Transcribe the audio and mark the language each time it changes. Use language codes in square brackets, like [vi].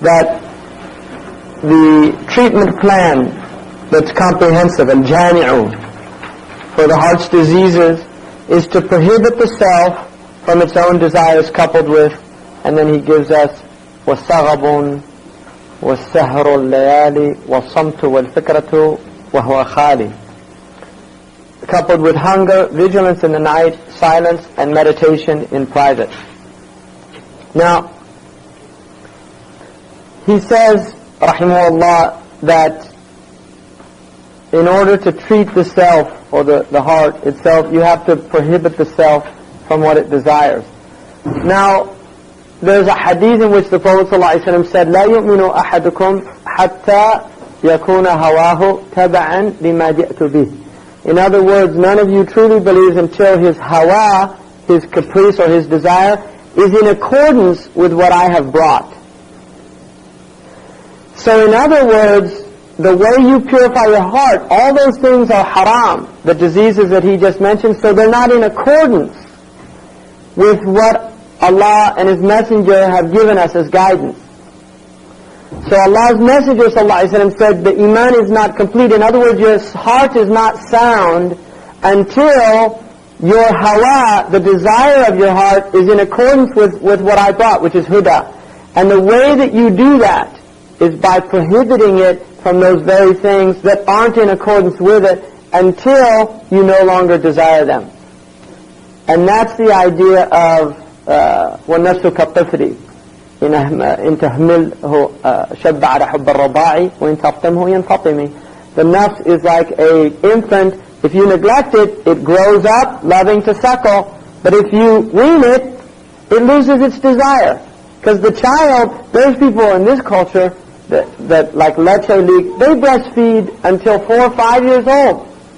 [en] That the treatment plan that's comprehensive, الْجَامِعُ, for the heart's diseases is to prohibit the self from its own desires, coupled with, and then he gives us [ar] وَالسَّغَبٌ وَالسَّهْرُ اللَّيَالِ وَالصَّمْتُ وَالْفِكْرَةُ وَهُوَ خَالِ, [en] coupled with hunger, vigilance in the night, silence, and meditation in private. Now, he says, rahimahullah, that in order to treat the self, or the heart itself, you have to prohibit the self from what it desires. Now, there's a hadith in which the Prophet ﷺ said, [ar] لا يؤمن أحدكم حتى يكون هواه تبعا لما جئت به. [en] In other words, none of you truly believes until his hawa, his caprice or his desire, is in accordance with what I have brought. So in other words, the way you purify your heart, all those things are haram, the diseases that he just mentioned, so they're not in accordance with what Allah and His Messenger have given us as guidance. So Allah's Messenger ﷺ said the iman is not complete. In other words, your heart is not sound until your hawa, the desire of your heart, is in accordance with what I brought, which is huda. And the way that you do that is by prohibiting it from those very things that aren't in accordance with it until you no longer desire them. And that's the idea of [ar] وَالنَّفْسُ كَالطِّفْلِ إِنْ تَحْمِلْهُ شَبَّ عَلَى حُبِّ الرَّضَاعِ وَإِنْ تَفْطِمْهُ يَنْفَطِمِ. [en] The nafs is like an infant. If you neglect it, it grows up loving to suckle. But if you wean it, it loses its desire. Because the child, there's people in this culture that like leche leak, they breastfeed until 4 or 5 years old.